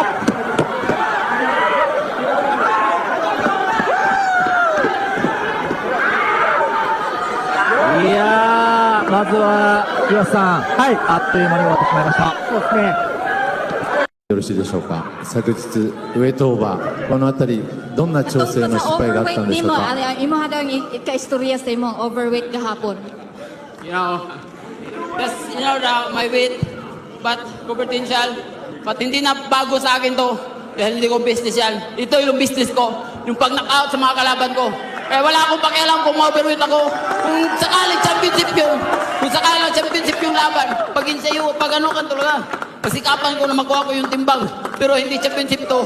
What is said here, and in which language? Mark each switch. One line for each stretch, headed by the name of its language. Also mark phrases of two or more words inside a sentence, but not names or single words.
Japanese: いやーまずは岩瀬さん、あっという間に終わってしまいました。そうですね。よろしいでしょうか。昨日ウェイトオーバー、このあたりどんな調整の失敗があったんでしょうか。
Cebuano: Imo hadang ika-istorya sa imong overweight gahapon.
English: You know, that's, you know, my weight, but potential, but
Filipino: hindi na bago sa akin to, dahil hindi ko business yan. Ito yung business ko, yung pag knock-out sa mga kalaban ko. Eh, wala akong pakialam kung overweight ako, kung sakaling championship yun, kung sakaling championship yung laban, pag insayo, pag ano kan talaga, pasikapan ko na makuha ko yung timbang, pero hindi championship to.